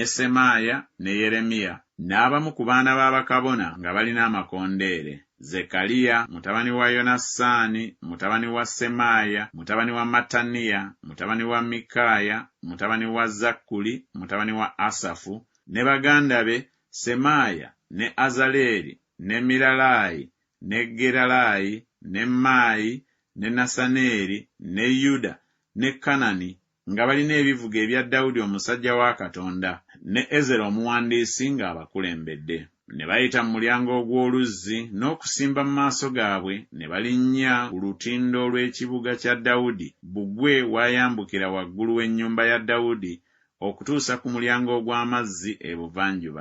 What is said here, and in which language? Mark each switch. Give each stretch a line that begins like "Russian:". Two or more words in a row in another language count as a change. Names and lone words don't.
Ganda: Semaaya ne Yeremiya, n'abamu ku baana b'abakabona nga balina amakondeere: Zekaliya mutabani wa Yonasaani mutabani wa Semaaya mutabani wa Mataniya mutabani wa Mikaaya mutabani wa Zakkuli mutabani wa Asafu, ne baganda be Semaaya ne Azaleeri ne Miralayi ne Geralayi ne Maayi ne Nasaneeri ne Yuda ne Kanani nga balina ebivuga ebya Dawudi omusajja wa Katonda, ne Ezera omuwandiisi ng'abakulembedde. Ne bayita mu mulyango ogw'oluzzi n'okusimba mu maaso gaabwe, ne balinnya ku lutindo lw'ekibuga kya Dawudi, bbugwe wayambukira waggulu w'ennyumba ya Dawudi okutuusa ku mulyango ogw'amazzi ebuvanjuba.